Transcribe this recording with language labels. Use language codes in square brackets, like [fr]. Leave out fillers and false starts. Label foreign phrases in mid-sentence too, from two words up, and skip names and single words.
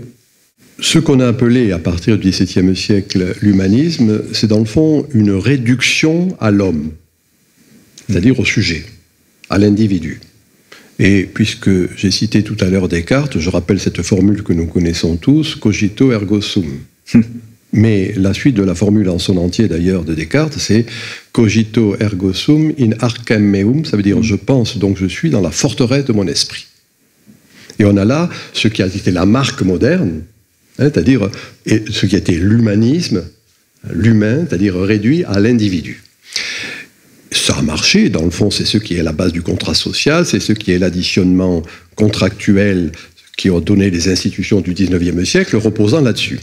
[fr] Ce qu'on a appelé à partir du XVIIe siècle l'humanisme, c'est dans le fond une réduction à l'homme, c'est-à-dire au sujet, à l'individu. Et puisque j'ai cité tout à l'heure Descartes, je rappelle cette formule que nous connaissons tous, [la] cogito ergo sum. [fr] Mais la suite de la formule en son entier d'ailleurs de Descartes, c'est [la] cogito ergo sum in arcem meum, [fr] ça veut dire je pense donc je suis dans la forteresse de mon esprit. Et on a là ce qui a été la marque moderne, c'est-à-dire ce qui a été l'humanisme, l'humain, c'est-à-dire réduit à l'individu. Ça a marché, dans le fond, c'est ce qui est la base du contrat social, c'est ce qui est l'additionnement contractuel qui ont donné les institutions du XIXe siècle, reposant là-dessus.